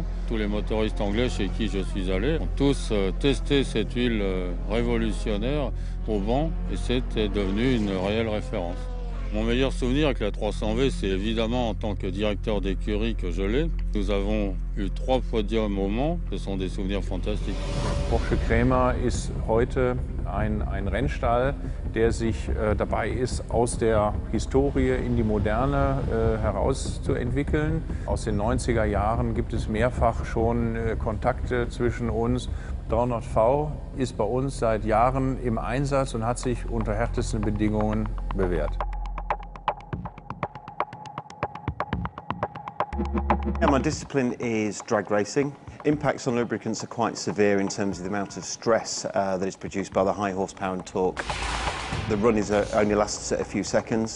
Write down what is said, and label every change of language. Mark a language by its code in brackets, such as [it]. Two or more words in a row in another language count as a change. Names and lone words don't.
[fr] Tous les motoristes anglais chez qui je suis allé ont tous testé cette huile révolutionnaire au vent et c'est devenu une réelle référence. Mon meilleur souvenir avec la 300V, c'est évidemment en tant que directeur d'écurie que je l'ai. Nous avons eu 3 podiums au Mans, ce sont des souvenirs fantastiques. [de] Porsche Cremer ist heute ein Rennstall, der sich dabei ist, aus der Historie in die Moderne herauszuentwickeln. Aus den 90er Jahren gibt es mehrfach schon Kontakte zwischen uns. 300V ist bei uns seit Jahren im Einsatz und hat sich unter härtesten Bedingungen bewährt. [en] Yeah, my discipline is drag racing. Impacts on lubricants are quite severe in terms of the amount of stress that is produced by the high horsepower and torque. The run only lasts a few seconds.